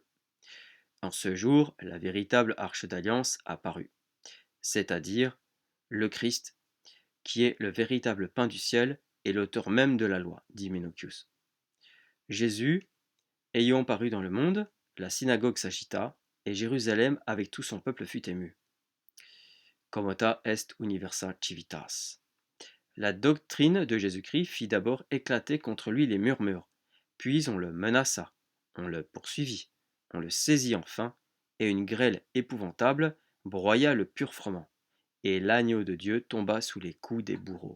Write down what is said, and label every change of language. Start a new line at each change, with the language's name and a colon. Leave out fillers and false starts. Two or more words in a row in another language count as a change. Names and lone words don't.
French: En ce jour, la véritable arche d'alliance apparut, c'est-à-dire le Christ, qui est le véritable pain du ciel et l'auteur même de la loi, dit Ménochius. Jésus, ayant paru dans le monde, la synagogue s'agita, et Jérusalem avec tout son peuple fut ému.
Latin: Commota est universa civitas.
French: La doctrine de Jésus-Christ fit d'abord éclater contre lui les murmures, puis on le menaça, on le poursuivit, on le saisit enfin, et une grêle épouvantable broya le pur froment, et l'agneau de Dieu tomba sous les coups des bourreaux.